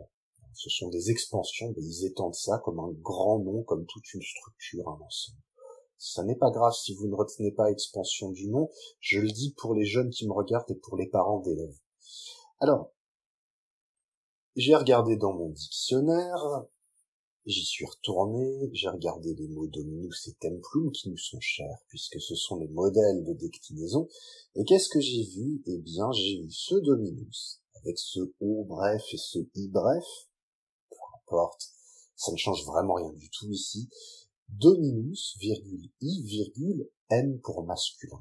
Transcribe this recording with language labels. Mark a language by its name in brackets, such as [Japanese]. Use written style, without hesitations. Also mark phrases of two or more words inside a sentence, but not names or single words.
[French] Ce sont des expansions, mais ils étendent ça comme un grand nom, comme toute une structure, un ensemble. Ça n'est pas grave si vous ne retenez pas expansion du nom, je le dis pour les jeunes qui me regardent et pour les parents d'élèves. Alors, j'ai regardé dans mon dictionnaire, j'y suis retourné, j'ai regardé les mots dominus et templum qui nous sont chers, puisque ce sont les modèles de déclinaison, et qu'est-ce que j'ai vu? Eh bien, j'ai vu ce dominus, avec ce O bref et ce I bref, peu importe, ça ne change vraiment rien du tout ici, dominus, virgule, I, virgule, M pour masculin.